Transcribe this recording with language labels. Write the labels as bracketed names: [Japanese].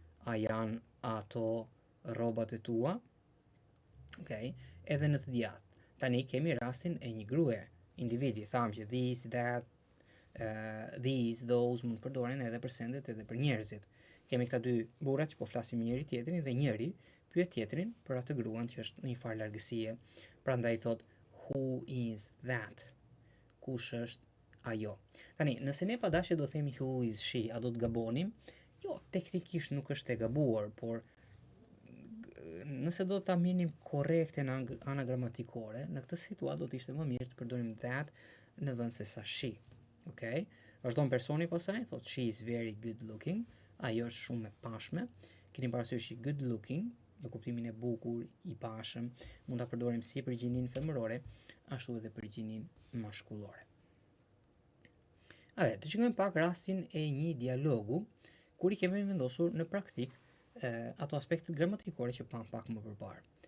[Albanian] A janë ato rrobat e tua? Okay. Edhe në të djathtë. Tani kemi rastin e një gruaje, individi, thamë që [English] this, that, these, those [Albanian] mund përdoren edhe për sendet edhe për njerëzit. Kemi këta dy burrat që po flasin me njëri tjetrin dhe njëri pyet tjetrin për atë gruan që është në një farë largësie. Prandaj thot [English] who is that? [Albanian] Kush është ajo? Tani, nëse ne pa dashje do themi [English] who is she, [Albanian] a do të gabonim? Jo, teknikisht nuk është e gabuar, por nëse do ta mirnim korrekte në ana gramatikore, në këtë situatë do të ishte më mirë të përdorim that në vend se sa she. [English] Okay? [Albanian] Vazhdon personi pasaj, thot [English] she is very good looking. [Albanian] Ajo është shumë e pashme. Keni parasysh që [English] good looking, [Albanian] në kuptimin e bukur, i pashëm, mund ta përdorim si për gjinin femërore, ashtu edhe për gjinin mashkullore. Atëherë, të shikojmë pak rastin e një dialogu, kur i kemi vendosur në praktik ato aspektet gramatikore që pam pak më përpara.